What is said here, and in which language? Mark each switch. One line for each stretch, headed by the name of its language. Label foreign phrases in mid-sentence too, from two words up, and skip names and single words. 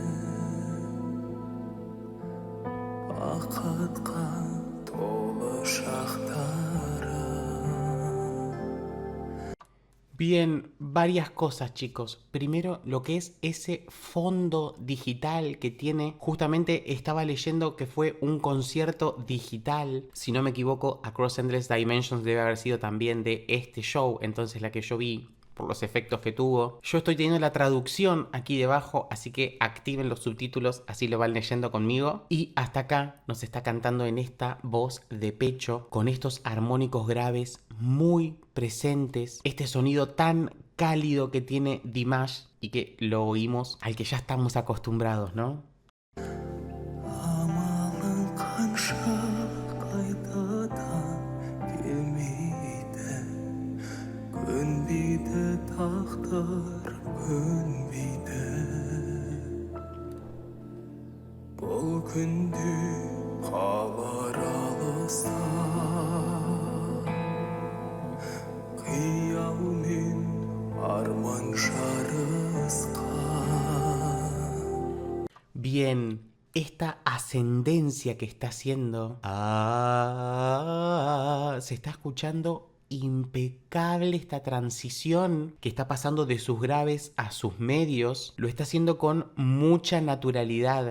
Kazakh: бақытқа толы шақтары.
Spanish: Bien, varias cosas, chicos. Primero, lo que es ese fondo digital que tiene. Justamente estaba leyendo que fue un concierto digital. Si no me equivoco, Across Endless Dimensions debe haber sido también de este show. Entonces la que yo vi, por los efectos que tuvo. Yo estoy teniendo la traducción aquí debajo, así que activen los subtítulos, así lo van leyendo conmigo. Y hasta acá nos está cantando en esta voz de pecho, con estos armónicos graves muy presentes, este sonido tan cálido que tiene Dimash y que lo oímos, al que ya estamos acostumbrados, ¿no?
Kazakh: Амалың қанша қайтадан келмейді, көнбейді тағдыр, көнбейді. Бұл күнде қалар алыста, қиял мен арман жарысқан.
Spanish: Bien, esta ascendencia que está haciendo, se está escuchando impecable. Esta transición que está pasando de sus graves a sus medios, lo está haciendo con mucha naturalidad.